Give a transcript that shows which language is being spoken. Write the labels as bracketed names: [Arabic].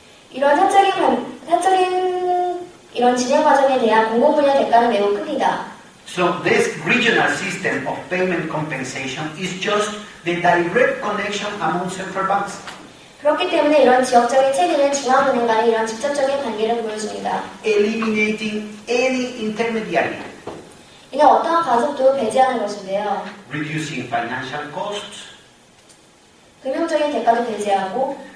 [Korean] 이런 사적인 이런 진행 과정에 대한 공공 분야 대가는 매우 큽니다. [English] So this regional system of payment compensation is just the direct connection among central banks. [Korean] 그렇기 때문에 이런 지역적인 체계는 중앙은행 간의 이런 직접적인 관계를 보여줍니다. [English] Eliminating any intermediary. [Korean] 이는 어떠한 가속도 배제하는 것인데요. [English] Reducing financial costs. [Korean] 금융적인 대가도 배제하고